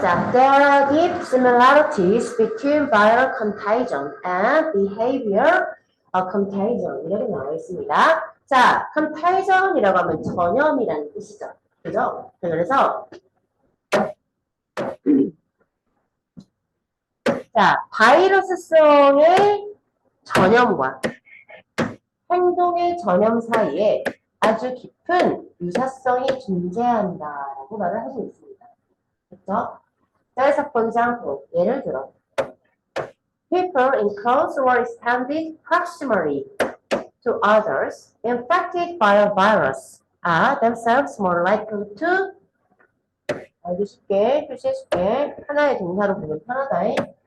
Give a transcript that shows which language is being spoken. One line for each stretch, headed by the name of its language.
English: 자, there are deep similarities between viral contagion and behavior contagion.
Korean: 이렇게 나와 있습니다. 자, contagion이라고 하면 전염이라는 뜻이죠. 그죠? 그래서, 자, 바이러스성의 전염과 행동의 전염 사이에 아주 깊은 유사성이 존재한다라고 말을 하고 있습니다. 그렇죠? 자, 첫 번째 항목, 예를 들어
English: people in close or extended proximity to others infected by a virus are themselves more likely to
Korean: 알기 쉽게, 표시해 쉽게 하나의 동사로 보면 편하다.